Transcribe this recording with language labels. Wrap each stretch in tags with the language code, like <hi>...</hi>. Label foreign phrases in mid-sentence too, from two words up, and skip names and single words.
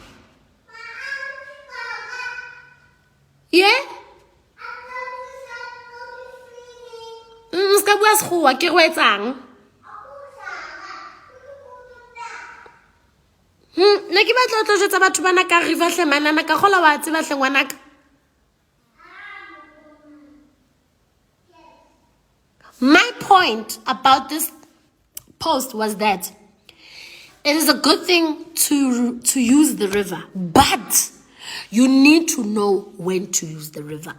<st>ska bua sekgowa ke go etsang nna ke batla o tlo jwetsa batho bana ka river hle manana ka gola wa tseba hle ngwanaka</st> <en>my point about this post was that it is a good thing to use the river, but you need to know when to use the river.</en>